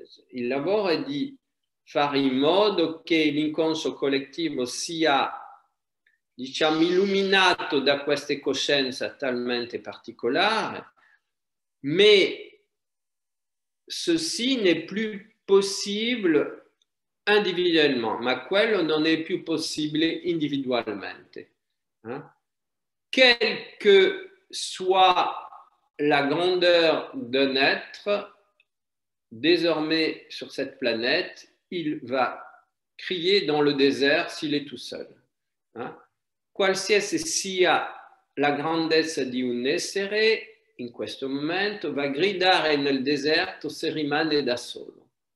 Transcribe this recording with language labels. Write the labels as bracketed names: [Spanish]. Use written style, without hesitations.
[Italian] Il lavoro è di fare in modo che l'inconscio collettivo sia, diciamo, illuminato da queste coscienze talmente particolari, [French] mais ceci n'est plus possible individuellement, [Italian] ma quello non è più possibile individualmente. [French] Quel que soit la grandeur d'un être, désormais sur cette planète, il va crier dans le désert s'il est tout seul. [Italian] Qualsiasi sia la grandezza di un essere, in questo momento va gridare nel deserto se rimane da solo.